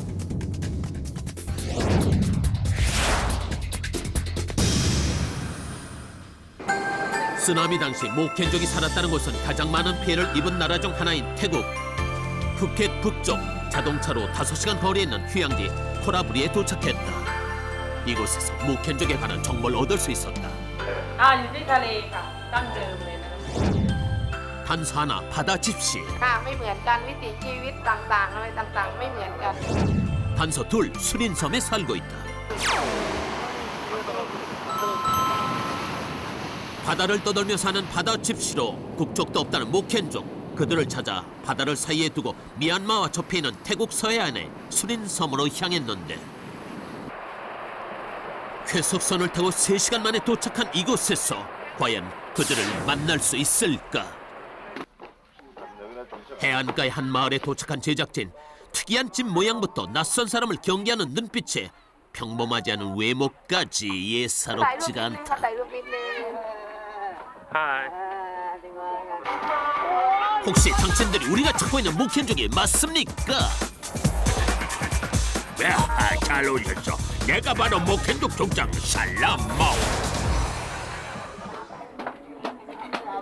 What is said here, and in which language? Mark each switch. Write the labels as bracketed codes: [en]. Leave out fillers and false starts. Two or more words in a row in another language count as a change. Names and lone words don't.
[ko] 쓰나미 당시 모켄족이 살았다는 곳은 가장 많은 피해를 입은 나라 중 하나인 태국. 푸켓 북쪽 자동차로 5시간 거리에 있는 휴양지 코라부리에 도착했다. 이곳에서 모켄족에 관한 정보를 얻을 수 있었다. [th] อยู่ที่ทะเลค่ะดั้งเดิมเลยนะ [ko] 단서 하나 바다 집시. [th] ค่ะไม่เหมือนกันวิถีชีวิตต่างๆอะไรต่างๆไม่เหมือนกัน [ko] 단서 둘 수린섬에 살고 있다. 바다를 떠돌며 사는 바다 집시로 국적도 없다는 모켄족. 그들을 찾아 바다를 사이에 두고 미얀마와 접해 있는 태국 서해안의 수린섬으로 향했는데 회속선을 타고 3시간 만에 도착한 이곳에서 과연 그들을 만날 수 있을까? 해안가의 한 마을에 도착한 제작진. 특이한 집 모양부터 낯선 사람을 경계하는 눈빛에 평범하지 않은 외모까지 [th] ถ่ายรูป [ko] 예사롭지가 [th] นิดนึง [ko] 않다. [th] ถ่ายรูปนิดนึง [ko] 혹시 당신들이 우리가 찾고 있는 모켄족이 맞습니까? 잘 오셨어. 내가 바로 모켄족 족장 살라마오.